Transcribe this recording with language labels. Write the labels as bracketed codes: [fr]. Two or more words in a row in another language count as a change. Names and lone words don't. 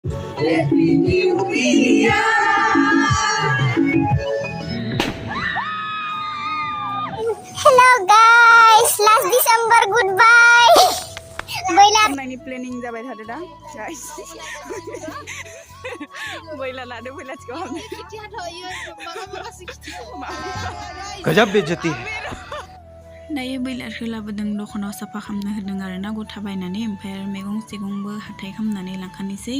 [en] Happy New Year. Hello guys, last December goodbye. [brx] Boyla नायनि प्लेनिं जाबाय थादो दा गाइस बोइला लादो बोइलाथिखौ [hi] गजब बेइज्जती है [brx] दायो बैलारखौ लाबोदों दखानाव साफा खालामनो होदों आरो ना गथा बायनानै ओमफ्राय आरो मैगं थाइगंबो हाथाय खालामनानै लांखानोसै